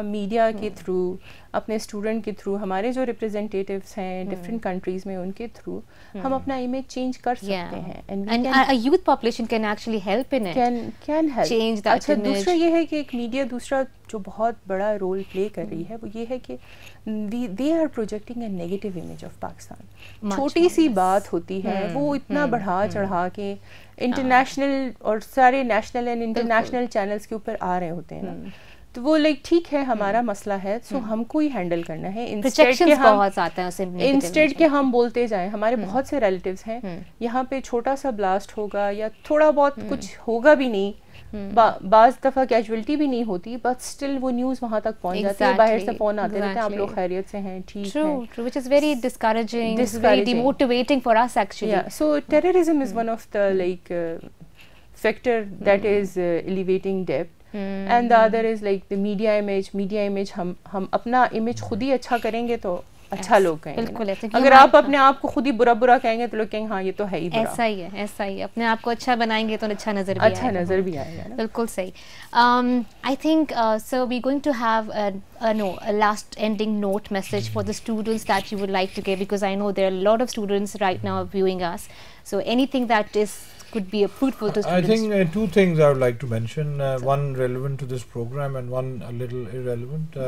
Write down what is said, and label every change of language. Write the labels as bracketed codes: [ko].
[ur] ہم میڈیا کے تھرو, اپنے اسٹوڈنٹ کے تھرو, ہمارے جو ریپرزینٹیٹیوس ہیں ڈفرینٹ کنٹریز میں, ان کے تھرو ہم اپنا امیج چینج کر سکتے ہیں. [en] And a youth population can actually help in it. Can help. Change that [ur] اچھا, [en] image. [ur] دوسرا یہ ہے کہ ایک میڈیا دوسرا جو بہت بڑا رول پلے کر رہی ہے, وہ یہ ہے کہ [en] they are projecting a negative image of Pakistan. [ur] چھوٹی سی بات ہوتی ہے, وہ اتنا بڑھا چڑھا کے انٹرنیشنل اور سارے نیشنل اینڈ انٹرنیشنل چینلز کے اوپر آ رہے ہوتے ہیں. تو وہ لائک ٹھیک ہے, ہمارا مسئلہ ہے, سو ہم کو ہی ہینڈل کرنا ہے. انسٹیڈ کہ ہم بولتے جائیں, ہمارے بہت سے ریلیٹیوز ہیں یہاں پہ, چھوٹا سا بلاسٹ ہوگا یا تھوڑا بہت کچھ ہوگا بھی نہیں, بعض دفعہ کیجویلٹی بھی نہیں ہوتی, بٹ اسٹل وہ نیوز وہاں تک پہنچ جاتی ہے, باہر سے فون آتے رہتے ہیں, آپ لوگ خیریت سے ہیں, ٹھیک ہے. [en] Which is very discouraging, very demotivating for us actually. Yeah, so terrorism is one of the like factor that is elevating debt. And the other is like the media image. [ur] ہم اپنا image خود ہی اچھا کریں گے تو اچھا لوگ کہیں گے. بالکل. اگر آپ اپنے آپ کو خود ہی برا برا کہیں گے تو لوگ کہیں گے ہاں یہ تو ہے ہی برا. ایسا ہی ہے, ایسا ہی ہے. اپنے آپ کو اچھا بنائیں گے تو اچھا نظر بھی آئے گا. بالکل صحیح. [en] I think so we're going to have a last ending note message for the students that you would like to give, because I know there are a lot of students right now viewing us. So anything that could be fruitful to students. I think two things I would like to mention. One relevant to this program and one a little irrelevant.